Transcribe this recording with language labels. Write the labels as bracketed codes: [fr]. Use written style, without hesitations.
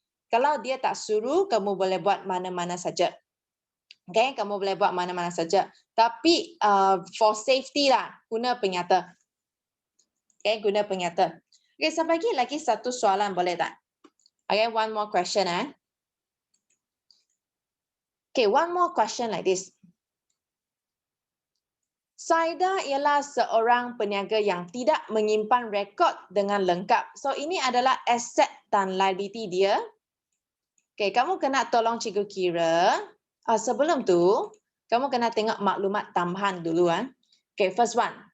[ms] Kalau dia tak suruh, kamu boleh buat mana-mana saja. Okay, kamu boleh buat mana-mana saja. Tapi [en] for safety [ms] lah, guna penyata. Okay, guna penyata. Okay, saya bagi lagi satu soalan, boleh tak? [en] Okay, one more question. Okay, one more question like this. [ms] Saida ialah seorang peniaga yang tidak menyimpan rekod dengan lengkap. So, ini adalah aset dan liability dia. Okay, kamu kena tolong cikgu kira. Sebelum tu, kamu kena tengok maklumat tambahan dulu. Okay, [en] first one.